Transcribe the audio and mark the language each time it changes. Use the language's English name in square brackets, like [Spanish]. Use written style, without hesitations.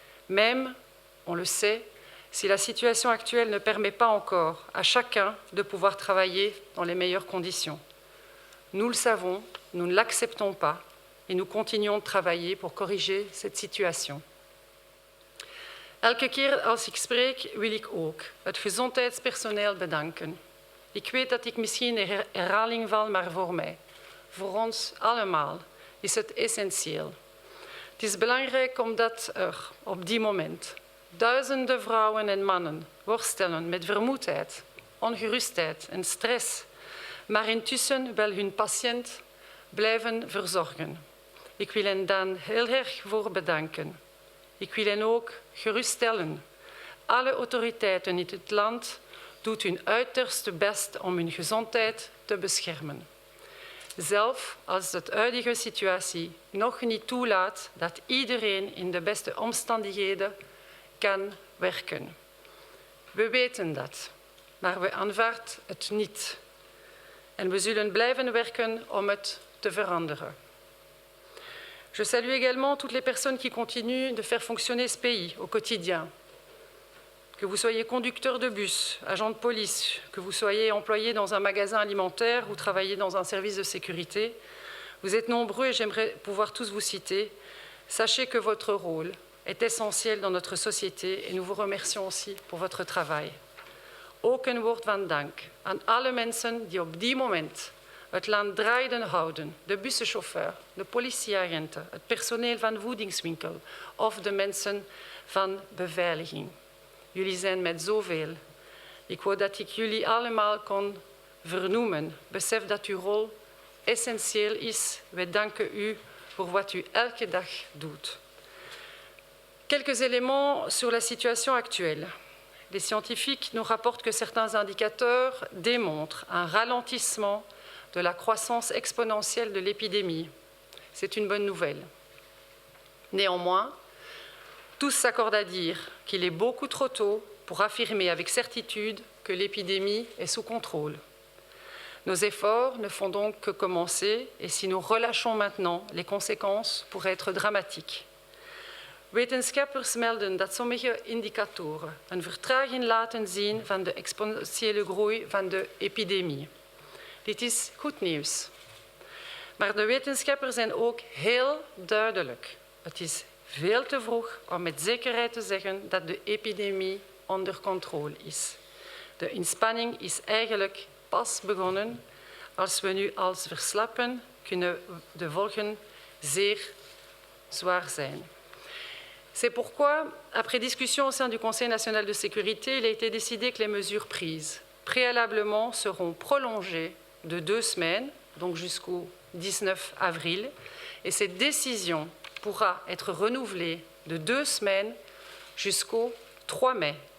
[French] Même, on le sait, si la situation actuelle ne permet pas encore à chacun de pouvoir travailler dans les meilleures conditions. Nous le savons, nous ne l'acceptons pas et nous continuons de travailler pour corriger cette situation. [Dutch] Elke keer als ik spreek, wil ik ook het gezondheidspersoneel bedanken. Ik weet dat ik misschien in herhaling val, maar voor mij, voor ons allemaal, is het essentieel. Het is belangrijk omdat er op die moment duizenden vrouwen en mannen worstelen met vermoeidheid, ongerustheid en stress, maar intussen wel hun patiënt blijven verzorgen. Ik wil hen dan heel erg voor bedanken. Ik wil hen ook geruststellen. Alle autoriteiten in het land doen hun uiterste best om hun gezondheid te beschermen. Zelf als de huidige situatie nog niet toelaat dat iedereen in de beste omstandigheden kan werken. We weten dat, maar we aanvaarden het niet. En we zullen blijven werken om het te veranderen. [French] Je salue également toutes les personnes qui continuent de faire fonctionner ce pays au quotidien. Que vous soyez conducteur de bus, agent de police, que vous soyez employé dans un magasin alimentaire ou travaillez dans un service de sécurité, vous êtes nombreux et j'aimerais pouvoir tous vous citer. Sachez que votre rôle est essentiel dans notre société et nous vous remercions aussi pour votre travail. [Dutch] Ook een woord van dank aan alle mensen die op die moment het land draaiende houden, de bussenchauffeur, de politieagenten, het personeel van voedingswinkel of de mensen van beveiliging. Jullie zijn met zoveel. Ik wou dat ik jullie allemaal kon vernoemen. Besef dat uw rol essentieel is. Wij danken u voor wat u elke dag doet. [French] Quelques éléments sur la situation actuelle. Les scientifiques nous rapportent que certains indicateurs démontrent un ralentissement de la croissance exponentielle de l'épidémie. C'est une bonne nouvelle. Néanmoins, tous s'accordent à dire qu'il est beaucoup trop tôt pour affirmer avec certitude que l'épidémie est sous contrôle. Nos efforts ne font donc que commencer et si nous relâchons maintenant, les conséquences pourraient être dramatiques. [Dutch] Wetenschappers melden dat sommige indicatoren een vertraging laten zien van de exponentiële groei van de epidemie. Dit is goed nieuws. Maar de wetenschappers zijn ook heel duidelijk. Het is veel te vroeg om met zekerheid te zeggen dat de epidemie onder controle is. De inspanning is eigenlijk pas begonnen. Als we nu als verslappen, kunnen de volgen zeer zwaar zijn. [French] C'est pourquoi, après discussion au sein du Conseil national de sécurité, il a été décidé que les mesures prises préalablement seront prolongées de 2 semaines, donc jusqu'au 19 avril, et cette décision pourra être renouvelée de 2 semaines jusqu'au 3 mai.